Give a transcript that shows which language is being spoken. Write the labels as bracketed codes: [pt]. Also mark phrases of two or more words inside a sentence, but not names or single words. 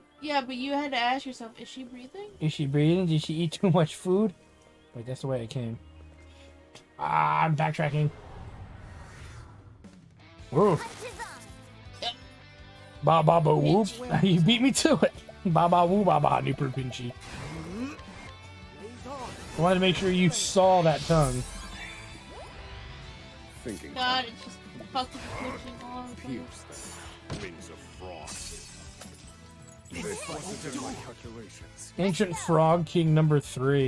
[en] Yeah, but you had to ask yourself, is she breathing? Is she breathing? Did she eat too much food? Wait, that's the way it came. Ah, I'm backtracking. Whoa. Ba ba ba whoop. You beat me to it. Ba ba woo ba ba nipper pinchy. Blaze on. I wanted to make sure you saw that tongue. Thinking God, it's just fucking pushing all the time. pierce them. Winds of frost. This wasn't in my calculations. Ancient Frog King number 3.